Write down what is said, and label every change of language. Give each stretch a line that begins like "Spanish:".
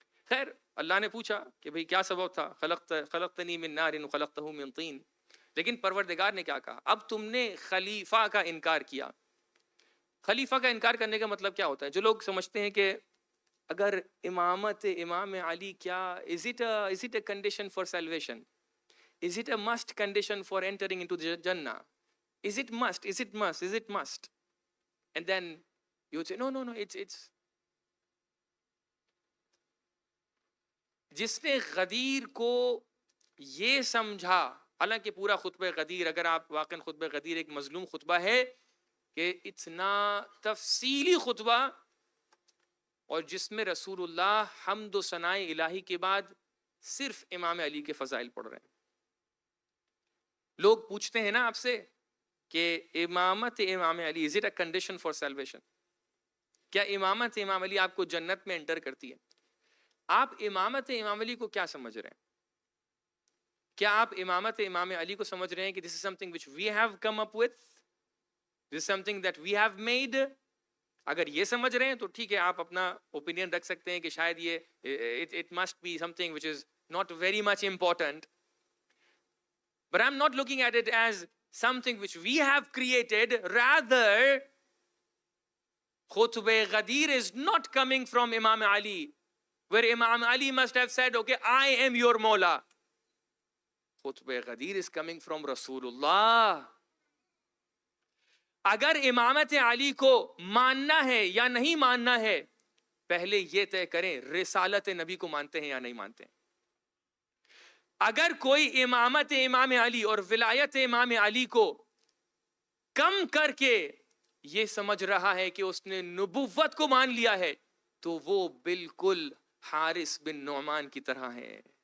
Urdu: خیر, اللہ نے پوچھا کہ بھئی کیا سبب تھا,
Arabic: خلقتنی من نار وخلقتہ من طین.
Urdu: لیکن پروردگار نے کیا کہا؟ اب تم نے خلیفہ کا انکار کیا. خلیفہ کا انکار کرنے کا مطلب کیا ہوتا ہے؟ جو لوگ سمجھتے ہیں کہ اگر امامت امام علی کیا
English: is it a condition for salvation? Is it a must condition for entering into the Jannah? Is it must? Is it must? Is it must? And then you would say, no, it's.
Urdu: جس نے غدیر کو یہ سمجھا, حالانکہ پورا خطبہ غدیر, اگر آپ واقعاً خطبہ غدیر ایک مظلوم خطبہ ہے کہ اتنا تفصیلی خطبہ, اور جس میں رسول اللہ حمد و ثناء الہی کے بعد صرف امام علی کے فضائل پڑھ رہے ہیں. لوگ پوچھتے ہیں نا آپ سے کہ امامت امام علی
English: is it a condition for salvation?
Urdu: کیا امامت امام علی آپ کو جنت میں انٹر کرتی ہے؟ آپ امامت امام علی کو کیا سمجھ رہے ہیں؟ کیا آپ امامت امام علی کو سمجھ رہے ہیں کہ
English: this is something which we have come up with? This is something that we have made?
Urdu: اگر یہ سمجھ رہے ہیں تو ٹھیک ہے, آپ اپنا اوپینین رکھ سکتے ہیں کہ شاید یہ
English: it must be something which is not very much important. But I'm not looking at it as something which we have created. Rather, Khutbah Ghadir is not coming from Imam Ali, where Imam Ali must have said, okay, I am your Mawla. Khutbah Ghadir is coming from Rasulullah.
Urdu: اگر امامت علی کو ماننا ہے یا نہیں ماننا ہے, پہلے یہ طے کریں رسالت نبی کو مانتے ہیں یا نہیں مانتے ہیں. اگر کوئی امامت امام علی اور ولایت امام علی کو کم کر کے یہ سمجھ رہا ہے کہ اس نے نبوت کو مان لیا ہے تو وہ بالکل حارث بن نعمان کی طرح ہے.